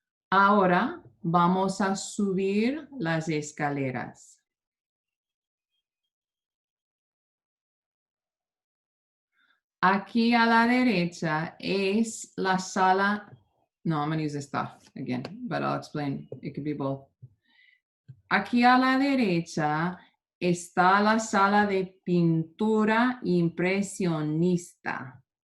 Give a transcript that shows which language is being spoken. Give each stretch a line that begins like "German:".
Spanish: Ahora vamos a subir las escaleras. Aquí a la derecha es la sala.
English: No, I'm going to use Estar again, but I'll explain. It could be both.
Spanish: Aquí a la derecha está la sala de pintura impresionista.